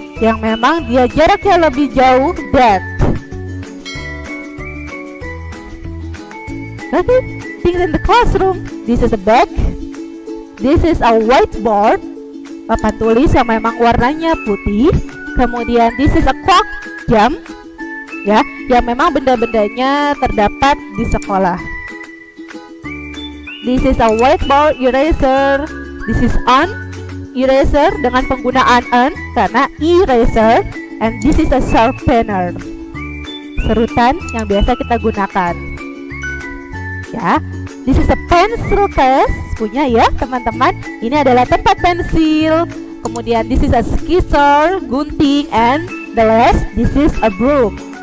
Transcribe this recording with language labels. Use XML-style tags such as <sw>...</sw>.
<id>Yang memang dia jaraknya lebih jauh, that.</id> <en>Okay, things in the classroom. This is a bag. This is a whiteboard,</en> <id>papan tulis yang memang warnanya putih. Kemudian</id> <en>this is a clock,</en> <id>jam ya, yang memang benda-bendanya terdapat di sekolah.</id> <en>This is a whiteboard eraser. This is an eraser</en> <id>dengan penggunaan an karena eraser.</id> <en>And this is a sharpener,</en> <id>serutan yang biasa kita gunakan.</id> <en>Ya, this is a pencil case,</en> <id>punya ya teman-teman. Ini adalah tempat pensil. Kemudian</id> <en>this is a scissor,</en> <id>gunting,</id> <en>and the last this is a broom.</en>